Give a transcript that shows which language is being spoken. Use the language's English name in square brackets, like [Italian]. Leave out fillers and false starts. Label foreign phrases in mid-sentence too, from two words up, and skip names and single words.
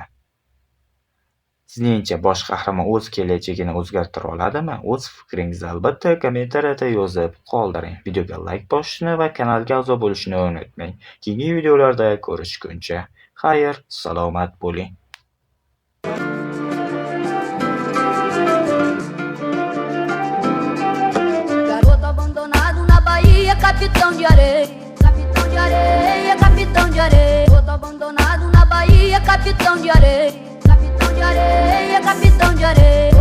[Uzbek] Sizningcha bosh qahramon o'z kelajagini o'zgartira oladimi? O'z fikringizni albatta kommentariyada yozib qoldiring. Videoga like bosishni va kanalga a'zo bo'lishni unutmang. Keyingi videolarda ko'rishguncha, xayr, salomat bo'ling. [Portuguese] Garoto abandonado na Bahia, capitão de areia, capitão de areia, capitão de areia. Garoto abandonado na Bahia, capitão de areia, capitão de areia, capitão de areia.